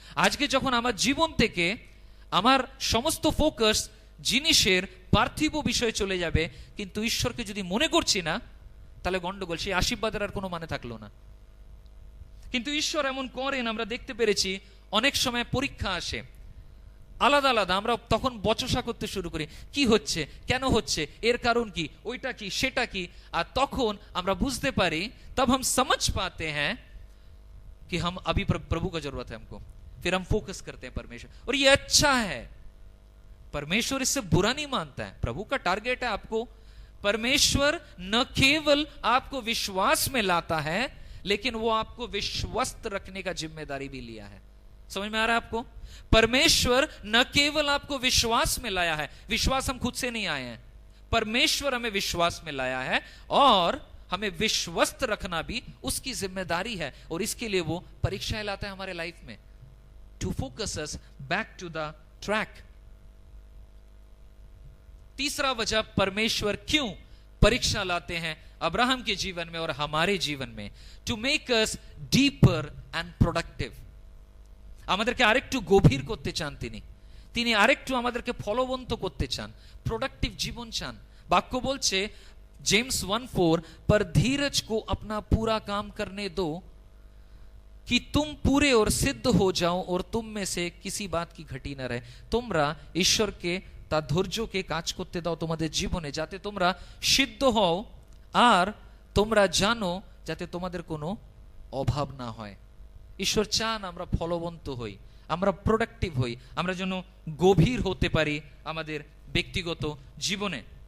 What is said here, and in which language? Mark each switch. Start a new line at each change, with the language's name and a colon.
Bangla: আজকে যখন আমার জীবন থেকে আমার সমস্ত ফোকাস জিনিসের পার্থিব বিষয়ে চলে যাবে, কিন্তু ঈশ্বরকে যদি মনে করছি না, তাহলে গন্ডগোল, সেই আশীর্বাদের আর কোনো মানে থাকলো না। কিন্তু ঈশ্বর এমন করেন, আমরা দেখতে পেরেছি অনেক সময় পরীক্ষা আসে আলাদা আলাদা, আমরা তখন বচসা করতে শুরু করি, কি হচ্ছে, কেন হচ্ছে, এর কারণ কি, ওইটা কি, সেটা কি। আর তখন আমরা বুঝতে পারি,
Hindi: तब हम समझ पाते हैं कि हम अभी प्रभु का जरूरत है हमको, फिर हम फोकस करते हैं परमेश्वर, और ये अच्छा है। परमेश्वर इससे बुरा नहीं मानता है, प्रभु का टारगेट है आपको। परमेश्वर न केवल आपको विश्वास में लाता है, लेकिन वो आपको विश्वस्त रखने का जिम्मेदारी भी लिया है। समझ में आ रहा है आपको? परमेश्वर न केवल आपको विश्वास में लाया है, विश्वास हम खुद से नहीं आए हैं, परमेश्वर हमें विश्वास में लाया है, और हमें विश्वस्त रखना भी उसकी जिम्मेदारी है, और इसके लिए वो परीक्षाएं लाता है हमारे लाइफ में,
English: To focus us back to the track.
Hindi: तीसरा वजह परमेश्वर क्यों परीक्षा लाते हैं अब्राहम के जीवन में और हमारे जीवन में,
English: To make us deeper and productive.
Bangla: আমাদেরকে আরেকটু গভীর করতে চান তিনি আরেকটু আমাদেরকে ফলবন্ত করতে চান, प्रोडक्टिव जीवन चान।
Hindi: वाक्य बोलছে जेम्स 1:4, पर धीरज को अपना पूरा काम करने दो कि तुम पूरे और सिद्ध हो जाओ और तुम में से किसी बात की घटी न रहे।
Bangla: তোমরা ঈশ্বরকে তার ধৈর্যকে কাজ করতে দাও তোমাদের জীবনে, যাতে তোমরা সিদ্ধ হও আর তোমরা জানো যাতে তোমাদের কোনো অভাব না হয়। ঈশ্বর চান আমরা ফলবন্ত হই, আমরা প্রোডাক্টিভ হই, আমরা যেন গভীর হতে পারি আমাদের ব্যক্তিগত জীবনে।